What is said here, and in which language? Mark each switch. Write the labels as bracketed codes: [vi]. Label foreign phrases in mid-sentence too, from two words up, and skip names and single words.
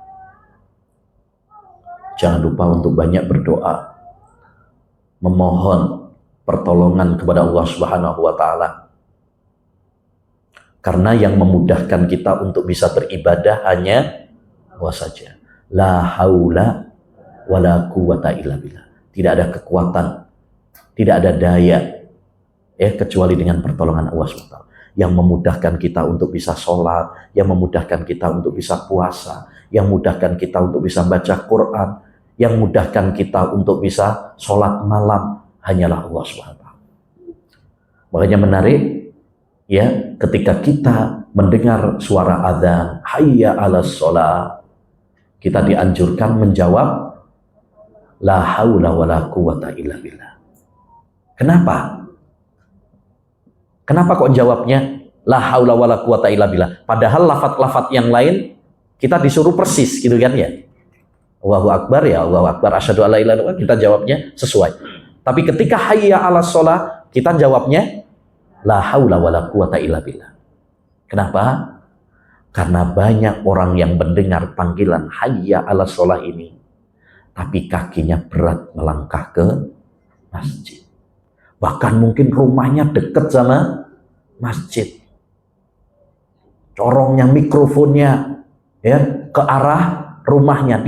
[id] Jangan lupa untuk banyak berdoa, memohon pertolongan kepada Allah [ar] سبحانه وتعالى. [id] Karena yang memudahkan kita untuk bisa beribadah hanya Allah saja. [ar] لا حول ولا قوة إلا بالله. [id] Tidak ada kekuatan, tidak ada daya kecuali dengan pertolongan Allah SWT. Yang memudahkan kita untuk bisa sholat, yang memudahkan kita untuk bisa puasa, yang memudahkan kita untuk bisa baca Quran, yang memudahkan kita untuk bisa sholat malam, hanyalah Allah SWT. Makanya menarik, ya, ketika kita mendengar suara adzan, [ar] حي على الصلاة, [id] kita dianjurkan menjawab [ar] لا حول ولا قوة إلا بالله. [id] Kenapa? Kenapa kok jawabnya [ar] لا حول ولا قوة إلا بالله? [id] Padahal lafaz-lafaz yang lain kita disuruh persis gitu kan ya. [ar] الله أكبر يا الله أكبر أشهد أن لا إله إلا الله, [id] kita jawabnya sesuai. Tapi ketika [ar] حي على الصلاة, [id] kita jawabnya [ar] لا حول ولا قوة إلا بالله. [id] Kenapa? Karena banyak orang yang mendengar panggilan [ar] حي على الصلاة [id] ini, tapi kakinya berat melangkah ke masjid. Bahkan mungkin rumahnya dekat sama masjid. Corongnya mikrofonnya ya ke arah rumahnya.